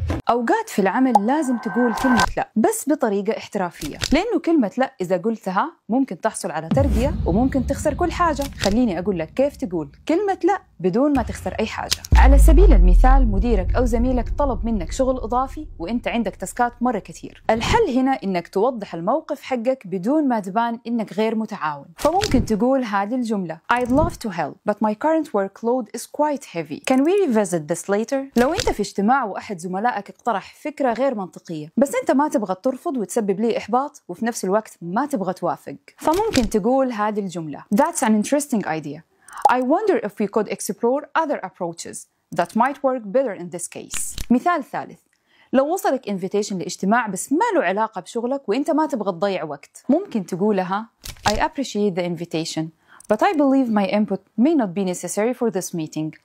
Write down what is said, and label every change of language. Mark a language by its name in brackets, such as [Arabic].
[Arabic] أوقات في العمل لازم تقول كلمة لا بس بطريقة احترافية، لأنه كلمة لا إذا قلتها ممكن تحصل على ترقية وممكن تخسر كل حاجة. خليني أقول لك كيف تقول كلمة لا بدون ما تخسر أي حاجة. على سبيل المثال، مديرك أو زميلك طلب منك شغل إضافي وإنت عندك تاسكات مرة كتير. الحل هنا إنك توضح الموقف حقك بدون ما تبان إنك غير متعاون. فممكن تقول هذه الجملة: [English] I'd love to help but my current workload is quite heavy. Can we revisit this later? [Arabic] لو أنت في اجتماع وأحد زملائك اقترح فكرة غير منطقية بس أنت ما تبغى ترفض وتسبب لي إحباط وفي نفس الوقت ما تبغى توافق، فممكن تقول هذه الجملة: [English] That's an interesting idea. I wonder if we could explore other approaches that might work better in this case. [Arabic] مثال ثالث: لو وصلك invitation لاجتماع بس ما له علاقة بشغلك وإنت ما تبغى تضيع وقت، ممكن تقولها: [English] I appreciate the invitation, but I believe my input may not be necessary for this meeting.